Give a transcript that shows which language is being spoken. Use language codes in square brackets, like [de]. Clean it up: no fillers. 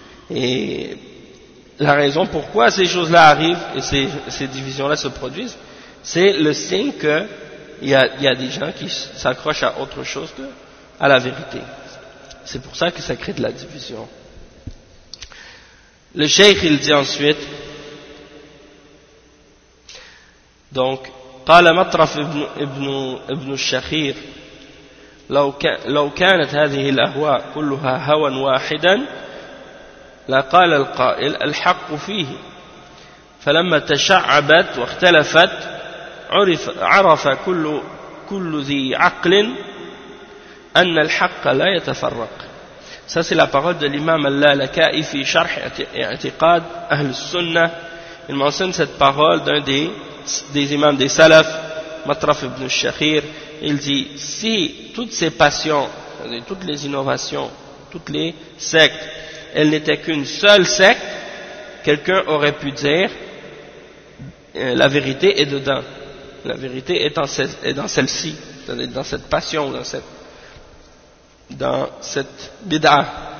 [fr] Et la raison pourquoi ces choses-là arrivent et ces divisions-là se produisent, c'est le signe que il y a des gens qui s'accrochent à autre chose que à la vérité. C'est pour ça que ça crée de la division. Le cheikh, il dit ensuite, donc [ar] قال مطرف ابن الشخير لو كانت هذه الأهواء كلها هوى واحدا لقال القائل الحق فيه فلما تشعبت واختلفت عرف كل ذي عقل أن الحق لا يتفرق. [fr] Ça c'est la parole de l'imam Al-Lalakai في شرح اعتقاد أهل السنة. Il mentionne cette parole d'un des imams des salafs, Matraf ibn al-Shakhir. Il dit, si toutes ces passions, toutes les innovations, toutes les sectes, elles n'étaient qu'une seule secte, quelqu'un aurait pu dire la vérité est dedans, la vérité est dans celle-ci, dans cette passion, dans cette bid'ah.